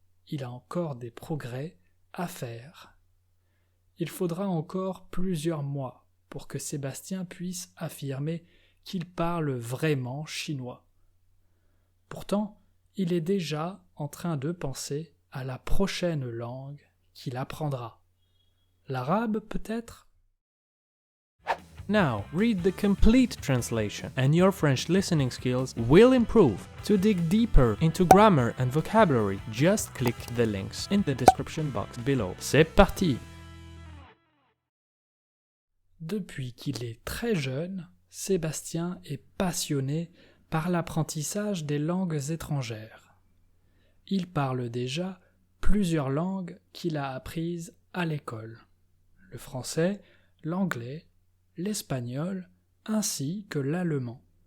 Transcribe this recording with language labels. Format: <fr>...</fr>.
<fr>Il a encore des progrès à faire. Il faudra encore plusieurs mois pour que Sébastien puisse affirmer qu'il parle vraiment chinois. Pourtant, il est déjà en train de penser à la prochaine langue qu'il apprendra. L'arabe peut-être?</fr> <en>Now, read the complete translation and your French listening skills will improve. To dig deeper into grammar and vocabulary, just click the links in the description box below.</en> <fr>C'est parti! Depuis qu'il est très jeune, Sébastien est passionné par l'apprentissage des langues étrangères. Il parle déjà plusieurs langues qu'il a apprises à l'école: le français, l'anglais, l'espagnol ainsi que l'allemand.</fr>